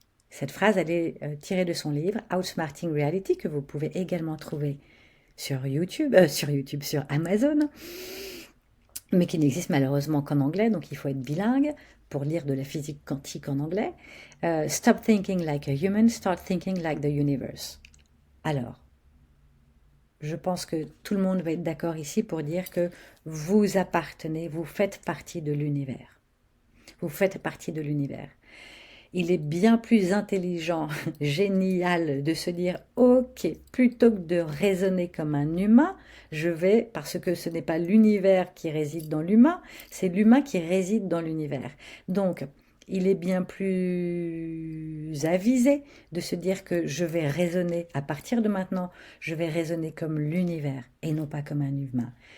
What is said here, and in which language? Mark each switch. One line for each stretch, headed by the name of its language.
French: Cette phrase, elle est tirée de son livre « Outsmarting Reality » que vous pouvez également trouver sur Amazon, mais qui n'existe malheureusement qu'en anglais, donc il faut être bilingue pour lire de la physique quantique en anglais.
English: Stop thinking like a human, start thinking like the universe.
French: Alors, je pense que tout le monde va être d'accord ici pour dire que vous appartenez, vous faites partie de l'univers. Vous faites partie de l'univers. Il est bien plus intelligent, génial de se dire « Ok, plutôt que de raisonner comme un humain, je vais, parce que ce n'est pas l'univers qui réside dans l'humain, c'est l'humain qui réside dans l'univers. » Donc, il est bien plus avisé de se dire que je vais raisonner, à partir de maintenant, je vais raisonner comme l'univers et non pas comme un humain.